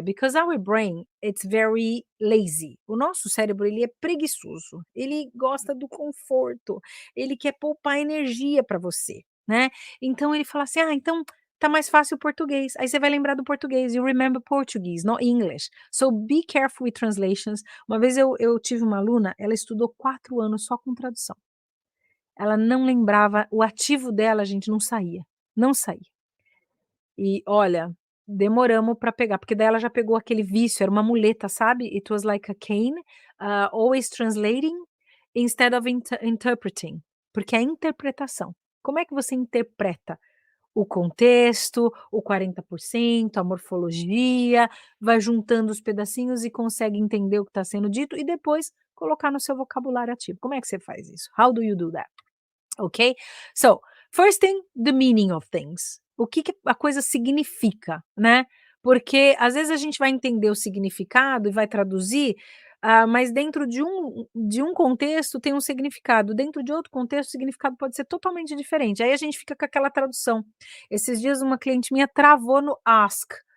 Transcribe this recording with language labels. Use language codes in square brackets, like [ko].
[en] Because our brain, it's very lazy. [pt] O nosso cérebro, ele é preguiçoso. Ele gosta do conforto. Ele quer poupar energia para você, né? Então ele fala assim: "Ah, então tá mais fácil o português. Aí você vai lembrar do português, [en] you remember Portuguese, not English. So be careful with translations. [pt] Uma vez eu tive uma aluna, ela estudou 4 anos só com tradução. Ela não lembrava, o ativo dela, gente, não saía, não saía. E olha, demoramos pra pegar, porque daí ela já pegou aquele vício, era uma muleta, sabe? [en] It was like a cane, always translating instead of interpreting, [pt] porque é a interpretação. Como é que você interpreta o contexto, o 40%, a morfologia, vai juntando os pedacinhos e consegue entender o que está sendo dito e depois colocar no seu vocabulário ativo. Como é que você faz isso? [en] How do you do that? [pt] Ok? [en] So, first thing, the meaning of things. [pt] O que que a coisa significa, né? Porque às vezes a gente vai entender o significado e vai traduzir, mas dentro de um contexto tem um significado, dentro de outro contexto o significado pode ser totalmente diferente. Aí a gente fica com aquela tradução. Esses dias uma cliente minha travou no ask.